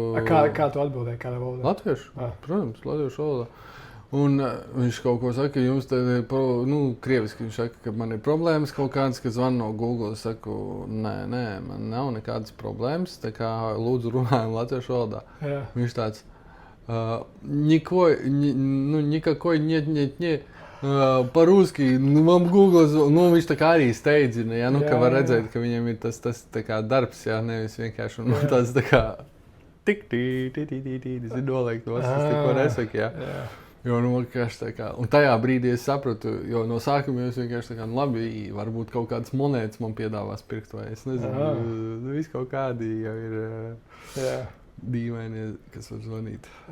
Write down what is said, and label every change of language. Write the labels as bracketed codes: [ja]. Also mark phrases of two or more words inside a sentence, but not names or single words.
[lv] Kā tu atbildēji, kādā valodā? Latviešu, protams, latviešu valodā. Un viņš kaut ko saka, jums te ir, krieviski viņš saka, ka man ir problēmas kaut kādas, ka zvana no Google. Es saku, nē, man nav nekādas problēmas, tā kā lūdzu runājam latviešu valodā. Viņš tāds, [ru] никакой нет, по-русски, вам Google, [lv] viņš tā kā arī steidzina, ka var redzēt, ka viņam ir tas tā kā darbs, nevis vienkārši, un tāds tā kā tas ir noliekt, tas tikko nesaka, Jo, vienkārši tā kā, un tajā brīdī es sapratu, jo no sākuma es vienkārši tā kā, labi, varbūt kaut kādas monētas man piedāvās pirkt, vai es nezinu, viss kaut kādi jau ir dīvaini, kas var zvanīt.